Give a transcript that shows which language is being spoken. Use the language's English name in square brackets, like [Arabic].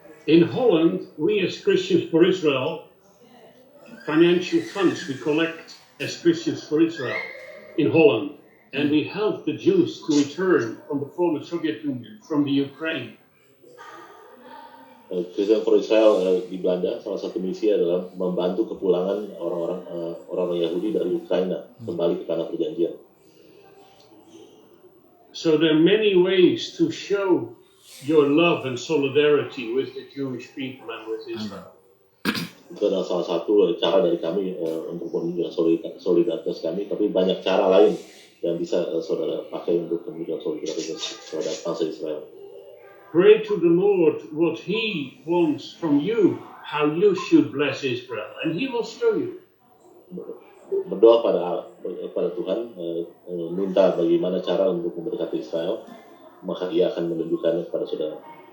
[English] In Holland, we as Christians for Israel, financial funds we collect as Christians for Israel in Holland, and we help the Jews to return from the former Soviet Union, from the Ukraine. [Indonesian] Christian for Israel di Belanda, salah satu misi adalah membantu kepulangan orang-orang Yahudi dari Ukraina kembali ke tanah perjanjian. [English] So there are many ways to show your love and solidarity with the Jewish people and with Israel. [Indonesian] Itu adalah salah satu cara dari kami untuk menunjukkan solidaritas kami, tapi banyak cara lain yang bisa saudara pakai untuk menunjukkan solidaritas terhadap bangsa Israel. [English] Pray to the Lord what He wants from you, how you should bless Israel, and He will show you. [Indonesian] Berdoa pada Tuhan, minta bagaimana cara untuk memberkati Israel, maka Ia akan menunjukkannya kepada saudara.